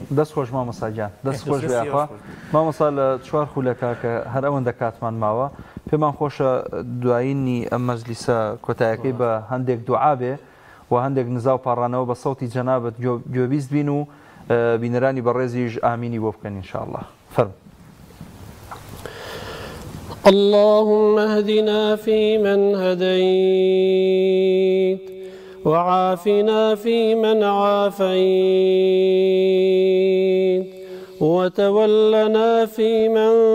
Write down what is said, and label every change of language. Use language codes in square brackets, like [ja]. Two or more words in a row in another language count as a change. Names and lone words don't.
[ckb] دەست خۆش مامۆستاجان دەست خۆش بێخوا مامۆستا لە چوار خولەکە کە هەر ئەوەندە کاتمان ماوە پێمان خۆشە دوایینی ئەم مەجلیسە کۆتایەکەی بە هەندێک دوعا بێ و هەندێک نزا و پاڕانەوە بە سەوتی جەنابەت گوێبیست بین و بینەرانی بەڕێزیش ئامینی بۆ بکەن ئینشاءالله. فەرموو. [ar] اللهم اهدنا فيمن هديت وعافنا فيمن عافيت وتولنا فيمن